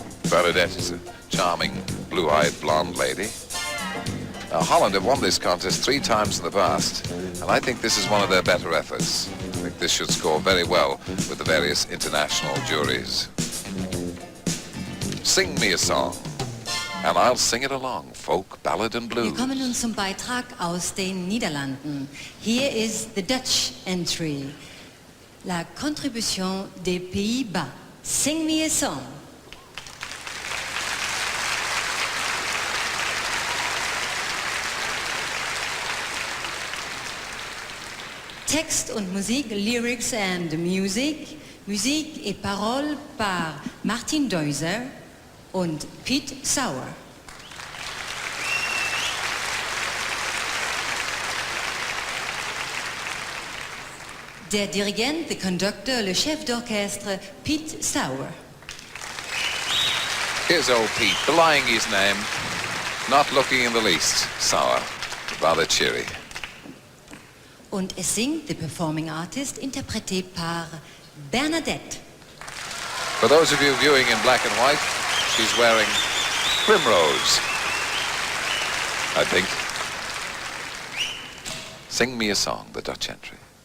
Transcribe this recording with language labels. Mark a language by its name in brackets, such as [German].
[English] Bernadette is a charming, blue-eyed blonde lady. Holland have won this contest 3 times in the past, and I think this is one of their better efforts. I think this should score very well with the various international juries. Sing me a song, and I'll sing it along, folk, ballad and blues. [German] Wir kommen nun zum Beitrag aus den Niederlanden. [English] Here is the Dutch entry. [French] La contribution des Pays-Bas. [English] Sing me a song. [German] Texte und Musik, [English] Lyrics and Music, [French] Musik et Paroles par [German] Martin Deuser und Pete Sauer. Der Dirigent, [English] the conductor, [French] le chef d'orchestre, [German] Pete Sauer. [English] Here's old Pete, belying his name, not looking in the least sour, rather cheery. [German] Und es singt [English] the performing artist, [French] interprété par [German] Bernadette. [English] For those of you viewing in black and white, she's wearing primrose, I think. Sing me a song, the Dutch entry.